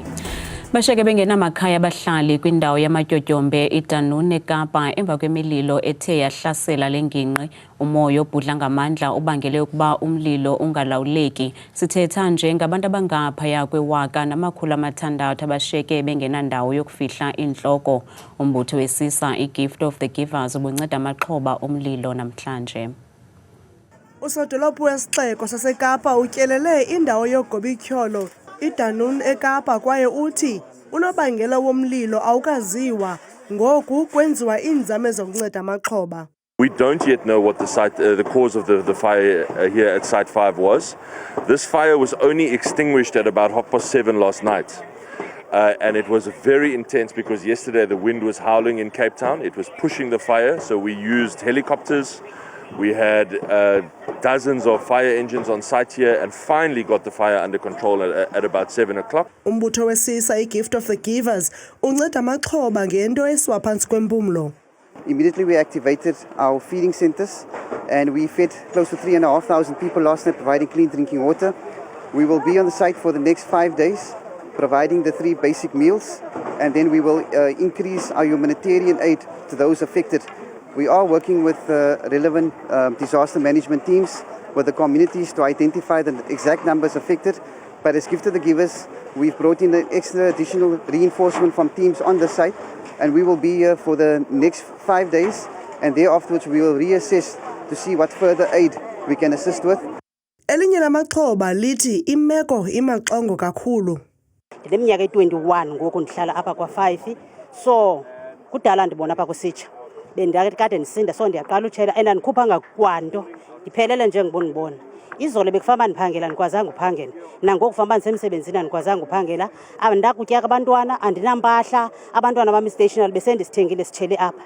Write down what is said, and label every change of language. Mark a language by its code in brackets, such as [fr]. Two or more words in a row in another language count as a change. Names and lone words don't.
[xh] Basheke bengenamakhaya abahlali kwindawo yamatyotyombe iDanune eKapa emva kwemililo ethe yahlasela lengingqi. Umoya obhudla ngamandla ubangele ukuba umlilo ungalawuleki. Sithetha nje ngabantu abangaphaya kwe-1,600 abashiyeke bengenandawo yokufihla intloko. Umbutho wesisa iGift of the Givers ubunceda amaxhoba omlilo namhlanje. Usodolophu wesixeko saseKapa utyelele indawo yogobityholo iDanune eKapa kwaye uthi unobangela womlilo awukaziwa ngoku kwenziwa iinzame zokunceda amaxhoba. [en] We don't yet know what the cause of the fire here at Site 5 was. This fire was only extinguished at about 7:30 last night. And it was very intense because yesterday the wind was howling in Cape Town. It was pushing the fire, so we used helicopters. We had dozens of fire engines on site here and finally got the fire under control at about 7 o'clock. [xh] Umbutho wesisa iGift of the Givers unceda amaxhoba ngento esiwa phantsi kwempumlo. [en] Immediately we activated our feeding centers and we fed close to 3,500 people last night providing clean drinking water. We will be on the site for the next 5 days providing the 3 basic meals and then we will increase our humanitarian aid to those affected. We are working with relevant disaster management teams with the communities to identify the exact numbers affected. But as Gift of the Givers, we've brought in an extra additional reinforcement from teams on the site and we will be here for the next 5 days and thereafterwards we will reassess to see what further aid we can assist with. [xh] Elinye lamaxhoba lithi imeko imaxongo kakhulu. Ndineminyaka e-21 ngoku ndihlala apha kwa-5 so kudala ndibona apha kusitsha bendikade ndisinda so ndiyaqala utshela and andikhuphanga kwanto ndiphelele nje ngibona izolo bekufamba ndiphangela ndikwazanga uphangela nangoku kufamba ndisemsebenzini andikwazanga uphangela andakutyaka abantwana andinampahla abantwana bami stationary besendisithengile sitshele apha.